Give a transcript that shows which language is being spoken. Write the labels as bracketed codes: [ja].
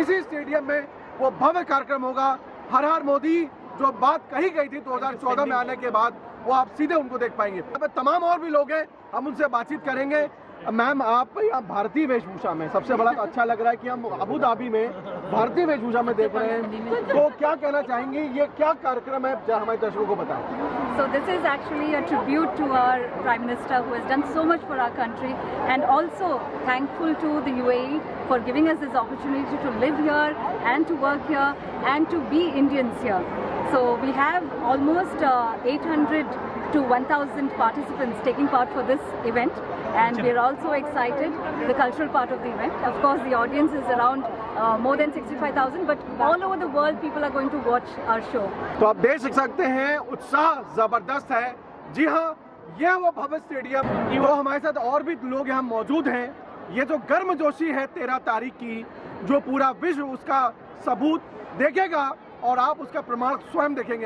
[hi] इसी स्टेडियम में वो भव्य कार्यक्रम होगा। हर हर मोदी जो बात कही गई थी 2014 में आने के बाद, वो आप सीधे उनको देख पाएंगे। यहाँ पे तमाम और भी लोग हैं, हम उनसे बातचीत करेंगे। मैम, आप यहाँ भारतीय वेशभूषा में, सबसे बड़ा अच्छा लग रहा है कि हम अबू धाबी में भारतीय वेशभूषा में देख रहे हैं, तो क्या कहना चाहेंगे? ये क्या कार्यक्रम है, जरा हमारे दर्शकों को बताएं। [en] So this is actually a tribute to our Prime Minister who has done so much for our country, and also thankful to the UAE for giving us this opportunity to live here and to work here and to be Indians here. So we have almost 800 to 1,000 participants taking part for this event, and we are also excited the cultural part of the event. Of course, the audience is around more than 65,000, but all over the world people are going to watch our show. [hi] तो आप देख सकते हैं उत्साह जबरदस्त है। जी हाँ, यह वो भव्य स्टेडियम। तो हमारे साथ और भी लोग यहाँ मौजूद हैं। ये जो गर्मजोशी है 13 तारीख की, जो पूरा विश्व उसका सबूत देखेगा और आप उसका प्रमाण स्वयं देखेंगे।